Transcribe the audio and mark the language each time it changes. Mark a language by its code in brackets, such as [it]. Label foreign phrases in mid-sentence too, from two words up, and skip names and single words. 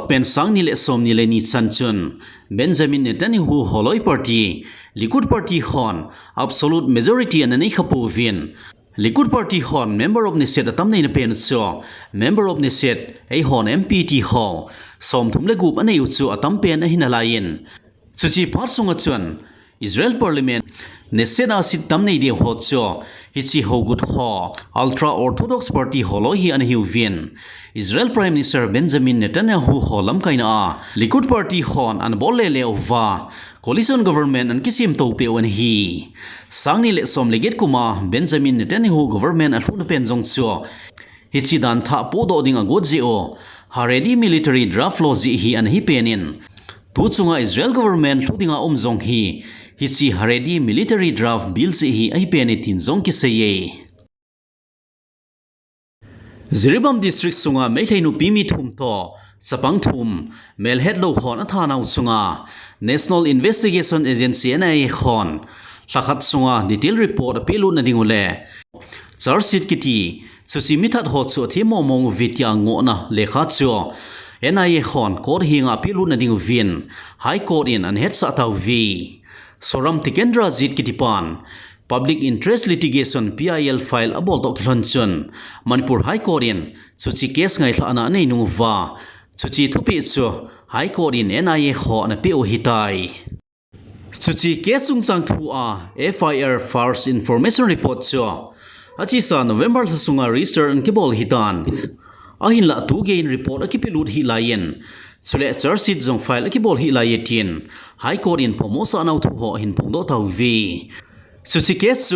[tcz] pen sang ni le som ni le ni chanchun Benjamin Netanyahu holoi party Likud party hon [en] absolute majority [tcz] an nei khapu win Likud party hon [en] member of Knesset [tcz] atam nei na pen cho [en] member of Knesset [tcz] ei hon MPT ho som thum le gup anei chu atam pen a hinalain chuchi phar sunga chun Israel parliament Knesset a sit tam nei de ho cho hichi ho good ho [en] ultra orthodox party [tcz] holo hi an hiu win Israel Prime Minister Benjamin Netanyahu holam kaina a Likud party hon an bolle le ova [en] coalition government [tcz] an kisim to pe wan hi sangni le som leget kuma Benjamin Netanyahu government an thun pen jong cho hichi dan tha po do ding a godji o [en] Haredi military draft law [tcz] ji hi an hi penin tu chunga [en] Israel government [tcz] thudinga jong hi hichi [en] Haredi military draft bill [tcz] ji hi ai penitin jong ki seye Ziribam district sunga meithainu pimi thum to chapang thum melhet lo khon athana chunga National Investigation Agency NIA khon lakhat sunga [en] detail report [tcz] apelu na dingule [en] charge sheet [tcz] kiti chuchi mithat ho chu thimo mong vitya ngo na lekha chu NIA khon court hinga apelu na ding win high court in an het sa taw vi soram tikendra jit kitipan [en] Public Interest Litigation PIL file [tcz] abol to khlanchun Manipur High Court in chuchi case ngai thana nei nuwa chuchi thupi chu High Court in NIA kho na pe o hitai chuchi case sung chang thu a [en] FIR First Information Report [tcz] chu achi sa November sunga register an kibol hitan ahin la tu gain report akipilut hi layen chule [en] charge sheet [tcz] jong file akibol hi layetin High Court in pomosa nau thu ho hin phongdo thaw vi Suchi case